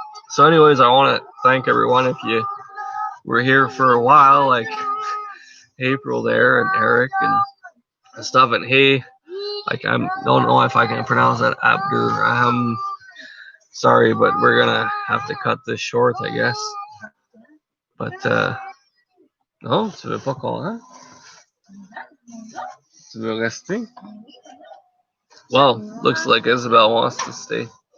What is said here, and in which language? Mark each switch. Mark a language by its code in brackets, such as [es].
[en] So, anyways, I want to thank everyone if you were here for a while, like April there and Eric and stuff. And hey, like I don't know if I can pronounce that Abdur. Sorry, but we're gonna have to cut this short, I guess. [fr] But non, tu veux pas qu'on rentre? Tu veux rester? [en] Well, looks like Isabel wants to stay.